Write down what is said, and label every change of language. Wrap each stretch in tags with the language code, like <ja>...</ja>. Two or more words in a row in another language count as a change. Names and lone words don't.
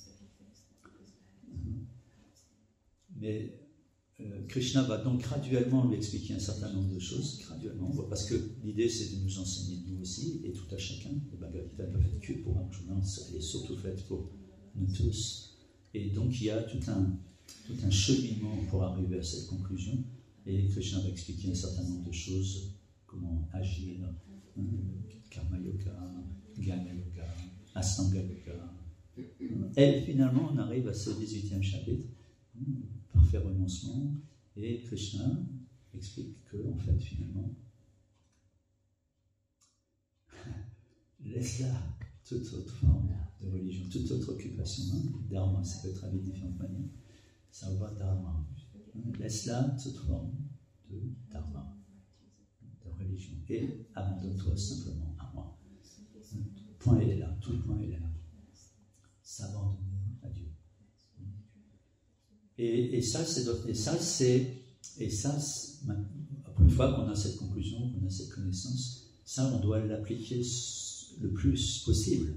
<fr>Mais Krishna va donc graduellement lui expliquer un certain nombre de choses, graduellement, parce que l'idée c'est de nous enseigner nous aussi, et tout à chacun. Le Bhagavad Gita n'est pas fait que pour Arjuna, elle est surtout faite pour nous tous. Et donc il y a tout un cheminement pour arriver à cette conclusion, et Krishna va expliquer un certain nombre de choses, comment agir,</fr> <sa>karma yoga, jnana yoga, astanga yoga.</sa> <fr>Et finalement on arrive à ce 18e chapitre, parfait renoncement, et Krishna explique que, en fait, finalement, laisse là toute autre forme de religion, toute autre occupation, dharma, ça peut être traduit de différentes manières,</fr> <sa>sarva dharma,</sa> <fr>laisse là toute forme de dharma, de religion, et abandonne-toi simplement à moi. Le point il est là, tout le point il est là. S'abandonner à Dieu. Et une fois qu'on a cette conclusion, qu'on a cette connaissance, ça on doit l'appliquer le plus possible.</fr>